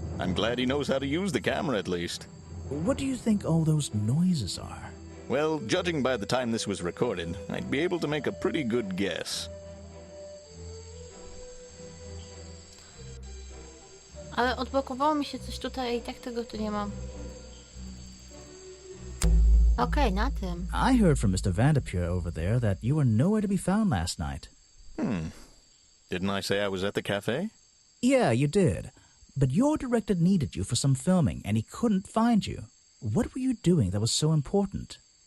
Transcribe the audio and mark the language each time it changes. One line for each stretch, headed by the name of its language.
English: I'm glad he knows how to use the camera at least. What do you think all those noises are? Well, judging by the time this was recorded, I'd be able to make a pretty good guess.
Polish: Ale odblokowało mi się coś tutaj i tak tego tu nie mam. Okej, na tym.
English: I heard from Mr. Vanderpure over there that you were nowhere to be found last night. Didn't I say I was at the cafe? Yeah, you did. But your director needed you for some filming, and he couldn't find you. What were you doing that was so important?